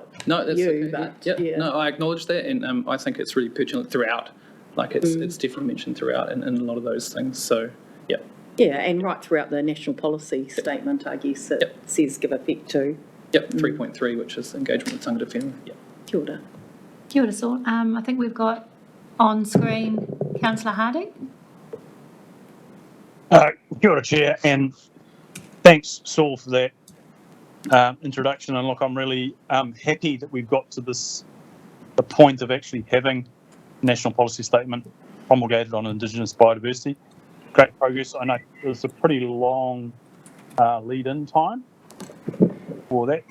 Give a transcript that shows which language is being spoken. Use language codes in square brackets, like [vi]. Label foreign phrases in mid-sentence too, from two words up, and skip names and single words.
[en] that's you, okay. but yeah. No, I acknowledge that, and I think it's really pertinent throughout. Like it's definitely mentioned throughout in a lot of those things. So yeah. Yeah, and right throughout the national policy statement, I guess it says give effect to. Yep, 3.3, which is engagement with [mi] tangata whenua. [en] Yeah. [mi] Kia ora. Kia ora, Saul. [en] I think we've got on screen Councillor Harding. [mi] Kia ora, [en] Chair, and thanks, Saul, for that introduction. And look, I'm really happy that we've got to the point of actually having a national policy statement promulgated on Indigenous biodiversity. Great progress. I know it was a pretty long lead-in time for that.